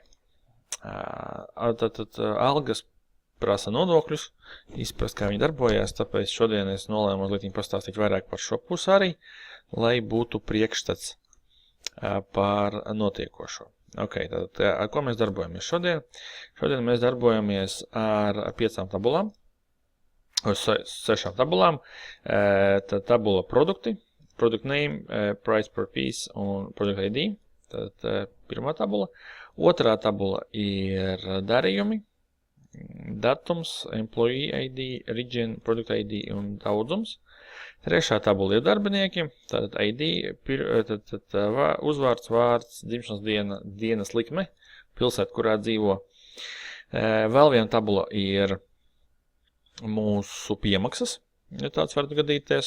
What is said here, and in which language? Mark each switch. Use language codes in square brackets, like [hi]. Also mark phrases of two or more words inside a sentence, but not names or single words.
[lv] Tātad algas prasa nodokļus, izprast, kā viņi darbojās, tāpēc šodien es nolēmu mazliet pastāstīt vairāk par šo pusi arī, lai būtu priekšstats par notiekošo. Tātad, ar ko mēs darbojamies šodien? Šodien mēs darbojamies ar 5 tabulām, 6 tabulām. Tad tabula produkti, [en] product name, price per piece un product ID. [lv] Tad pirmā tabula. Otrā tabula ir darījumi, datums, [en] employee ID, region, product ID [lv] un daudzums. Trešā tabula ir darbinieki, tātad ID, uzvārds, vārds, dzimšanas diena, dienas likme, pilsēta, kurā dzīvo. Vēl viena tabula ir mūsu piemaksas, ja tāds var gadīties.